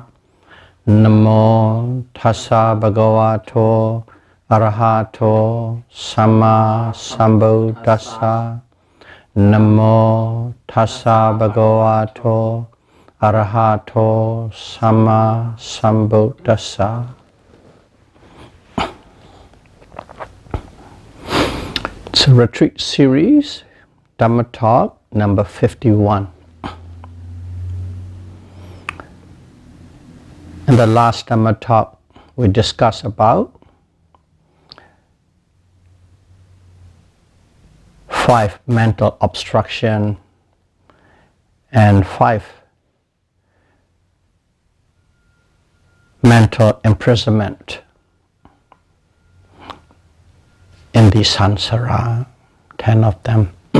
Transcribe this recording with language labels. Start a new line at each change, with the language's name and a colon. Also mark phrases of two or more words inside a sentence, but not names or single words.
Pali: Namo tassa bhagavato arahato samma sambuddhassa. Namo tassa bhagavato arahato samma sambuddhassa.
English: It's a retreat series, Dhamma talk number 51. In the last Dhamma talk, we discussed about 5 mental obstruction and 5 mental imprisonment in the samsara, 10 of them.